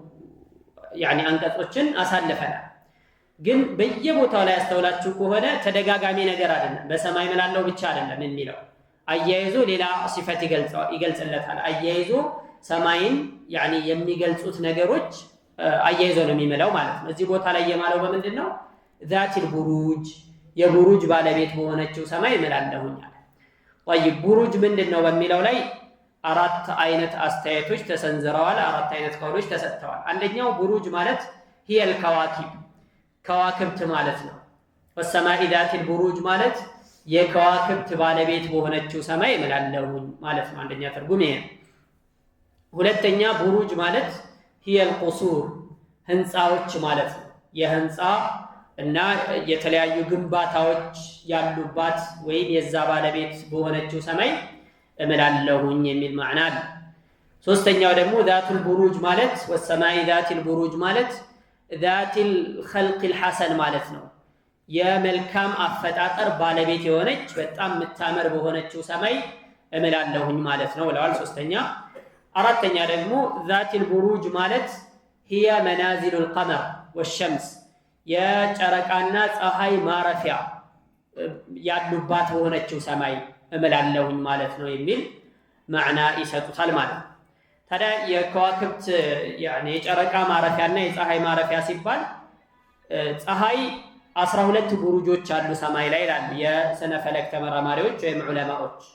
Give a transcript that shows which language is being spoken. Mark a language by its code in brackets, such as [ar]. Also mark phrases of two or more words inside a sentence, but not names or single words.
[am] አንቀጾችን አሳልፈናል። ግን በየቦታው ላይ ያስተውላችሁ ከሆነ ተደጋጋሚ ነገር አይደለም። በሰማይ እምላለሁ ብቻ አይደለም የሚለው አያይዞ ሌላ ሲፈት ይገልጽለታል። አያይዞ ሰማይን የሚገልጹት ነገሮች አያይዞ ነው የሚምለው ማለት ነው። እዚህ ቦታ ላይ የማለው በምንድን ነው? [ar] ذات البروج [am] የቡሩጅ ባለቤት በሆነችው ሰማይ እምላለሁኝ አለ። طيب ቡሩጅ ምንድነው በሚለው ላይ አራት አይነት አስተያየቶች ተሰንዝረዋል። አራት አይነት ቀውሎች ተሰጥተዋል። አንደኛው ቡሩጅ ማለት [ar] هي الكواكب [am] ከዋክብት ማለት ነው። [ar] والسماء ذات البروج [am] ማለት የከዋክብት ባለቤት በሆነችው ሰማይ እምላለሁኝ ማለት ነው። አንደኛ ትርጉም ይሄ። ሁለተኛ ቡሩጅ ማለት [ar] هي القصور [am] ህንጻዎች ማለት ነው። የህንጻ እና የተለያዩ ግንባታዎች ያሉባት ወይም የዛ ባለቤት በሆነችው ሰማይ እምላለሁኝ የሚል ማዕና አለ። ሶስተኛው ደግሞ [ar] ذات البروج [am] ማለት [ar] والسماء ذات البروج [am] ማለት [ar] ذات الخلق الحسن [am] ማለት ነው። የመልካም አፈጣጠር ባለቤት የሆነች በጣም የምታምር በሆነችው ሰማይ እምላለሁኝ ማለት ነው ብለዋል። ሶስተኛ። አራተኛ ደግሞ [ar] ذات البروج [am] ማለት [ar] هي منازل القمر والشمس [am] የጨረቃና ፀሐይ ማረፊያ ያሉባት በሆነችው ሰማይ እምላለሁኝ ማለት ነው የሚል ማዕና ይሰጡታል ማለት ነው። ታዲያ የከዋክብት የጨረቃ ማረፊያና የፀሐይ ማረፊያ ሲባል ፀሐይ 12 ቡሩጆች አሉ ሰማይ ላይ ይላሉ የስነ ፈለክ ተመራማሪዎች ወይም ዑለማዎች።